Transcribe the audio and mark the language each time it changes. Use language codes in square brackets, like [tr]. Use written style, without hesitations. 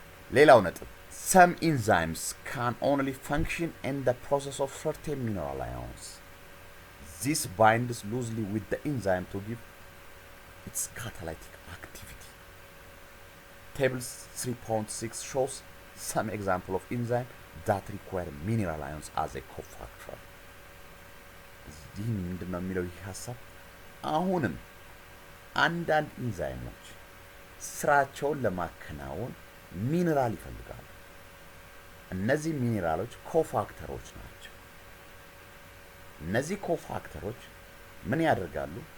[am] ሌላው ነጥብ [en] some enzymes can only function in the process of certain mineral ions. This binds loosely with the enzyme to give its catalytic activity. Table 3.6 shows some example of enzyme that require mineral ions as a cofactor. [am] ይህ ምንድነው የሚለው ይህ ሀሳብ አሁንም አንዳንድ ኢንዛይሞች ስራቸውን ለማከናወን ሚነራል ይፈልጋሉ። እነዚህ ሚነራሎች ኮፋክተሮች ናቸው። እነዚህ ኮፋክተሮች ምን ያደርጋሉ?